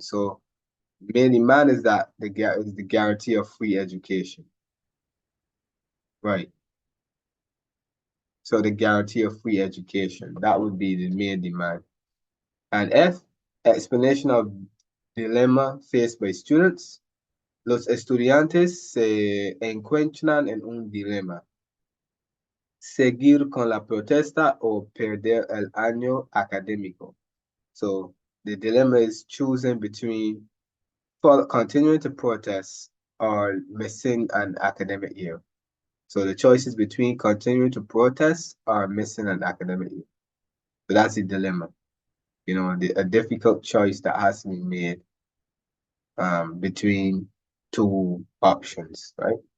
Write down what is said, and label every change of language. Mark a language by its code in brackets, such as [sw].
[en] So main demand is that the guarantee of free education. Right. So the guarantee of free education, that would be the main demand. And F, explanation of dilemma faced by students. [es] Los estudiantes se encuentran en un dilema: seguir con la protesta o perder el año académico. [en] So the dilemma is choosing between continuing to protest or missing an academic year. So the choice is between continuing to protest or missing an academic year. So that's the dilemma. A difficult choice that has to be made between 2 options, right?